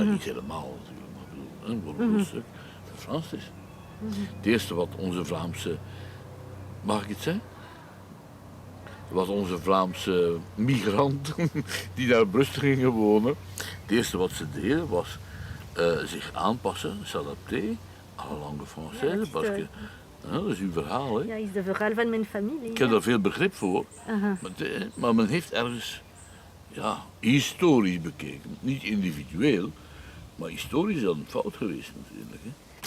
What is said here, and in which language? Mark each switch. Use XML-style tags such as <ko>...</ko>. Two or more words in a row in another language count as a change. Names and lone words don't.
<nl>Niet helemaal natuurlijk, maar voor een stuk verfranst is. Het eerste wat onze Vlaamse, mag ik het zeggen? Wat onze Vlaamse migranten die naar Brussel gingen wonen, het eerste wat ze deden was zich aanpassen,</nl> <fr>s'adapter à la langue française.</fr> <nl>Dat is uw verhaal, hè? Ja, is het verhaal van mijn familie. Ik heb daar veel begrip voor, maar men heeft ergens historisch bekeken. Niet individueel, maar historisch is dat een fout geweest natuurlijk. Hè?</nl>